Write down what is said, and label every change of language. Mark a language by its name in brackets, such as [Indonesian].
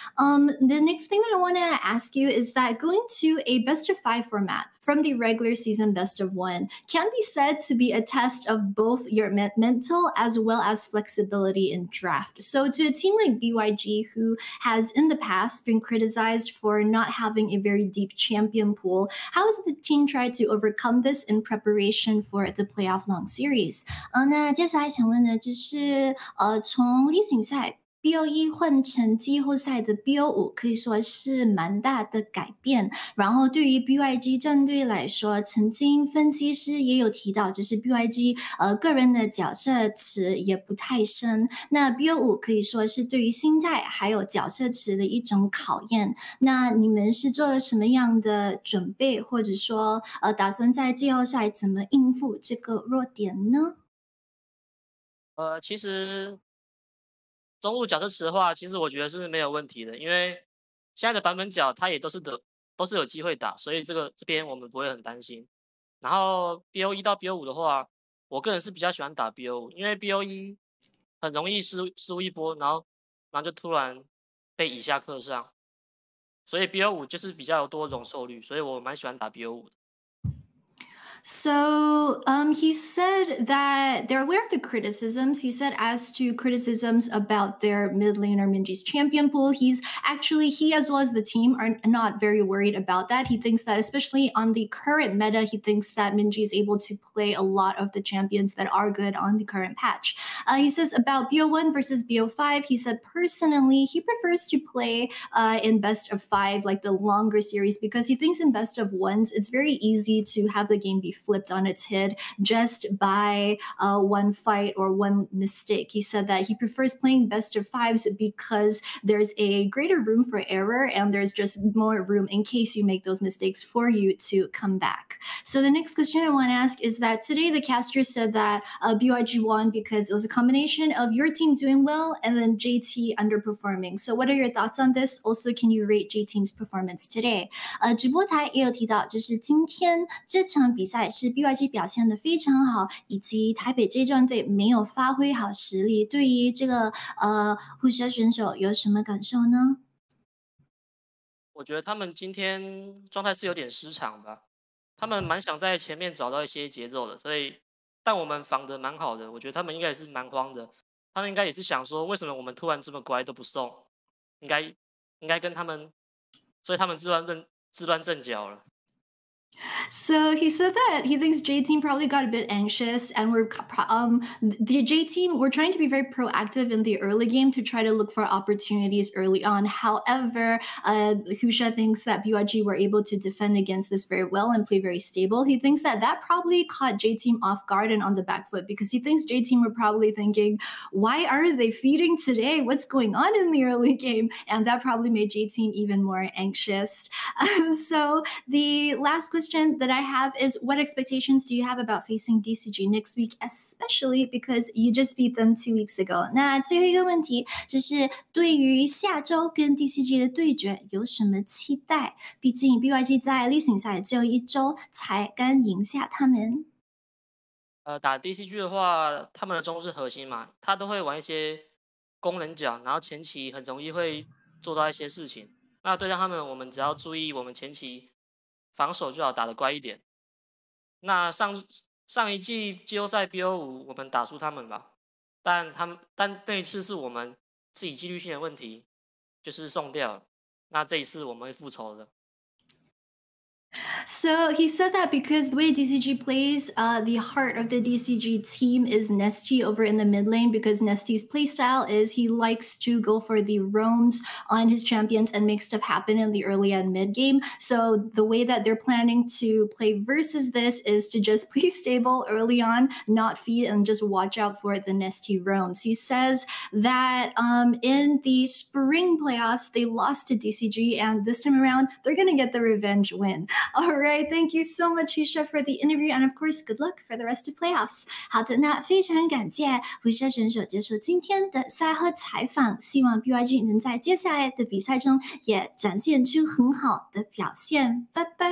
[English] The next thing that I want to ask you is that going to a best of 5 format from the regular season best of 1 can be said to be a test of both your mental as well as flexibility in draft. So to a team like BYG, who has in the past been criticized for not having a very deep champion pool, how has the team tried to overcome this in preparation for the playoff long series? [Chinese] 那接下来想问的就是从例行赛BO1 换成季后赛的 BO5 可以说是蛮大的改变，然后对于 BYG 战队来说，曾经分析师也有提到，就是 BYG 个人的角色池也不太深，那 BO5 可以说是对于心态还有角色池的一种考验。那你们是做了什么样的准备，或者说打算在季后赛怎么应付这个弱点呢？其实中路角色池的话，其实我觉得是没有问题的，因为现在的版本角它也都是有机会打，所以这边我们不会很担心。然后 BO1 到 BO5 的话，我个人是比较喜欢打 BO5，因为 BO1 很容易失误一波，然后就突然被以下克上，所以 BO5 就是比较有多容受率，所以我蛮喜欢打 BO5 的。 [English] So he said that they're aware of the criticisms. He said as to criticisms about their mid laner Minji's champion pool, he as well as the team are not very worried about that. He thinks that especially on the current meta, he thinks that Minji is able to play a lot of the champions that are good on the current patch. He says about BO1 versus BO5, he said personally he prefers to play in best of 5, like the longer series, because he thinks in best of 1s, it's very easy to have the game be flipped on its head just by one fight or one mistake. He said that he prefers playing best of 5s because there's a greater room for error and there's just more room in case you make those mistakes for you to come back. So the next question I want to ask is that today the caster said that BYG won because it was a combination of your team doing well and then JT underperforming. So what are your thoughts on this? Also, can you rate J Team's performance today? [Chinese] 直播台也有提到，就是今天这场比赛是 BYG 表现得非常好，以及台北 J 战队没有发挥好实力。对于这个Husha 选手有什么感受呢？我觉得他们今天状态是有点失常吧，他们蛮想在前面找到一些节奏的，但我们防得蛮好的，我觉得他们应该也是蛮慌的，他们应该也是想说，为什么我们突然这么乖都不送，应该跟他们，所以他们自乱阵脚了。 [English] So he said that he thinks J Team probably got a bit anxious, and the J Team we're trying to be very proactive in the early game to try to look for opportunities early on. However, Husha thinks that BYG were able to defend against this very well and play very stable. He thinks that probably caught J Team off guard and on the back foot because he thinks J Team were probably thinking, "Why are they feeding today? What's going on in the early game?" And that probably made J Team even more anxious. So the last question that I have is, what expectations do you have about facing DCG next week, especially because you just beat them 2 weeks ago? [Chinese] 那最后一个问题就是对于下周跟 DCG 的对决有什么期待？毕竟 BYG 在例行赛只有1周才刚赢下他们。打 DCG 的话，他们的中是核心嘛，他都会玩一些功能角，然后前期很容易会做到一些事情。那对战他们，我们只要注意我们前期防守就好，打得乖一点。那上一季季后赛 BO5 我们打输他们吧，但那一次是我们自己纪律性的问题，就是送掉了。那这一次我们会复仇的。 [English] So he said that because the way DCG plays, the heart of the DCG team is Nesty over in the mid lane, because Nesty's playstyle is he likes to go for the roams on his champions and make stuff happen in the early and mid game. So the way that they're planning to play versus this is to just play stable early on, not feed, and just watch out for the Nesty roams. He says that in the spring playoffs, they lost to DCG, and this time around, they're going to get the revenge win. All right, thank you so much, Husha, for the interview, and of course, good luck for the rest of playoffs. [Chinese] 好的，那非常感谢Husha选手接受今天的赛后采访，希望 BYG 能在接下来的比赛中也展现出很好的表现。拜拜。